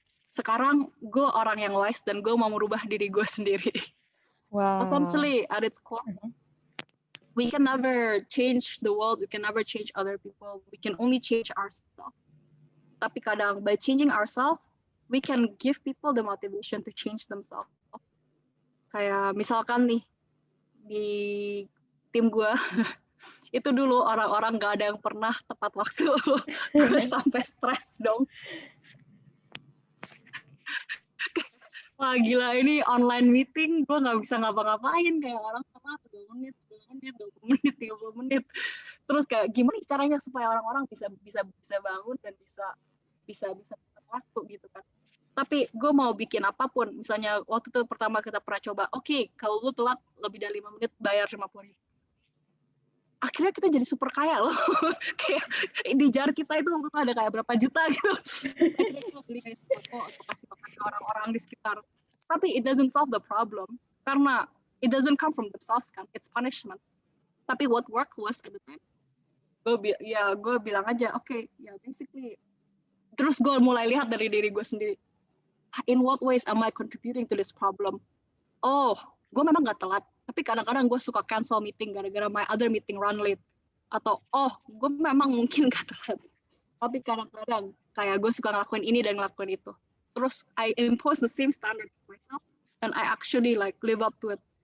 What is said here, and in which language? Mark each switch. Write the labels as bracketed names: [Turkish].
[Indonesian] Sekarang gue orang yang wise dan gue mau merubah diri gue sendiri. Wow. [English] Essentially, at its core, we can never change the world, we can never change other people, we can only change ourselves. [Indonesian] Tapi kadang, [English] by changing ourselves, we can give people the motivation to change themselves. [Indonesian] Kayak misalkan nih, di tim gue, itu dulu orang-orang gak ada yang pernah tepat waktu. Gue sampai stres dong. Wah gila, ini online meeting gue nggak bisa ngapa-ngapain, kayak orang telat 2 menit, 10 menit, 20 menit, 30 menit. Terus kayak gimana caranya supaya orang-orang bisa bangun dan bisa tepat waktu gitu kan. Tapi gue mau bikin apapun, misalnya waktu itu pertama kita pernah coba, oke, kalau lu telat lebih dari 5 menit bayar 50.000. Akhirnya kita jadi super kaya loh. Kayak di jar kita itu waktu itu ada kayak berapa juta gitu. Akhirnya kita beli kayak toko atau kasih makan ke orang-orang di sekitar. [English] Tapi it doesn't solve the problem [Indonesian] karena [English] it doesn't come from themselves kan, it's punishment. Tapi what worked was at the time, [Indonesian] gue bilang aja, oke, ya [English] basically. [Indonesian] Terus gue mulai lihat dari diri gue sendiri. [English] In what ways am I contributing to this problem? [Indonesian] Oh, gue memang gak telat, tapi kadang-kadang gue suka cancel meeting gara-gara [English] my other meeting run late. [Indonesian] Atau, oh, gue memang mungkin gak telat, tapi kadang-kadang kayak gue suka ngelakuin ini dan ngelakuin itu. Terus [English] I impose the same standards to myself, and I actually like live up to it.